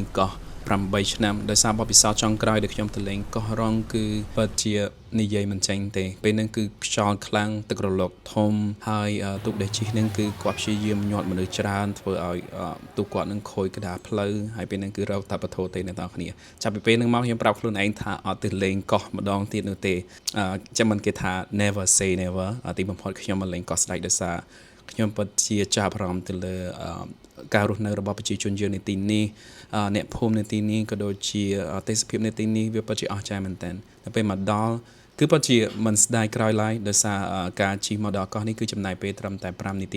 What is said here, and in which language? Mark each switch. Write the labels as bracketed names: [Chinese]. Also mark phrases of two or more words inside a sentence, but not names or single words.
[Khmer] កោះ8ឆ្នាំដោយសារបទពិសោធន៍ចុងក្រោយដែលខ្ញុំទៅលេងកោះរ៉ុងគឺពិតជានិយាយមិនចេញទេពេលហ្នឹងគឺខ្យល់ខ្លាំងទឹករលកធំហើយទូកដែលជិះហ្នឹង គឺគាត់ព្យាយាមញាត់មនុស្សច្រើនធ្វើឲ្យទូកគាត់នឹងខូចក្តារផ្លូវហើយពេលហ្នឹងគឺរកតែបទោទេអ្នកនរគ្នាចាប់ពីពេលហ្នឹង មកខ្ញុំប្រាប់ខ្លួនឯងថាអត់ទៅលេងកោះម្ដងទៀតនោះទេចាំមិនគេថា [English] never say never [Khmer] ទីបំផុតខ្ញុំមកលេងកោះស្ដេចដោយសារខ្ញុំពិតជាចាប់អារម្មណ៍ទៅលើការរស់នៅរបស់ប្រជាជនយើងនៅទីនេះអ្នកភូមិនៅទីនេះក៏ដូចជាទេសភាពនៅទីនេះវាពិតជាអស្ចារ្យមែនទែនតែពេលមកដល់គឺពិតជាមិនស្ដាយក្រោយឡើយដោយសារការជិះមកដល់កោះនេះគឺចំណាយពេលត្រឹមតែ5នាទី